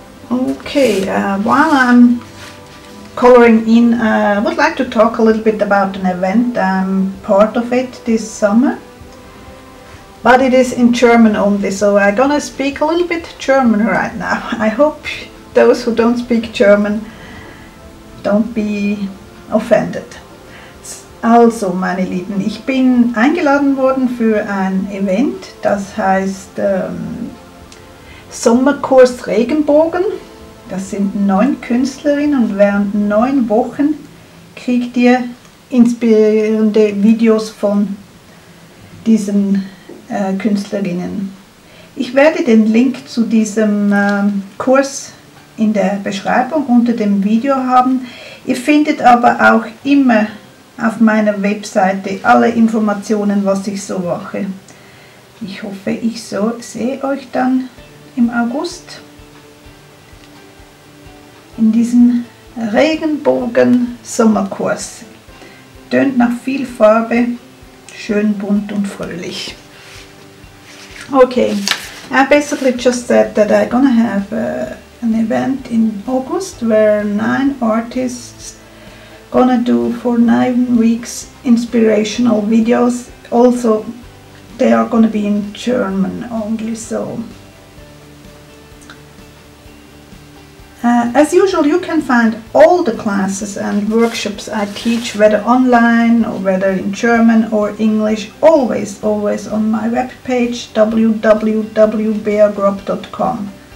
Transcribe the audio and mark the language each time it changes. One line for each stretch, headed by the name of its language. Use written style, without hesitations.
English: Okay, while I'm coloring in, I would like to talk a little bit about an event. I'm part of it this summer, but it is in German only, so I'm gonna speak a little bit German right now. I hope those who don't speak German don't be offended.
German: Also, meine Lieben, ich bin eingeladen worden für ein Event, das heißt Sommerkurs Regenbogen. Das sind 9 Künstlerinnen und während 9 Wochen kriegt ihr inspirierende Videos von diesen Künstlerinnen. Ich werde den Link zu diesem Kurs in der Beschreibung unter dem Video haben. Ihr findet aber auch immer auf meiner Webseite alle Informationen, was ich so mache. Ich hoffe, ich sehe euch dann im August in diesem Regenbogen-Sommerkurs. Tönt nach viel Farbe, schön bunt und fröhlich.
English: Okay, I basically just said that I'm gonna have an event in August where 9 artists gonna do for 9 weeks inspirational videos. Also, they are gonna be in German only, so as usual, you can find all the classes and workshops I teach, whether online or whether in German or English, always on my webpage www.beargrob.com.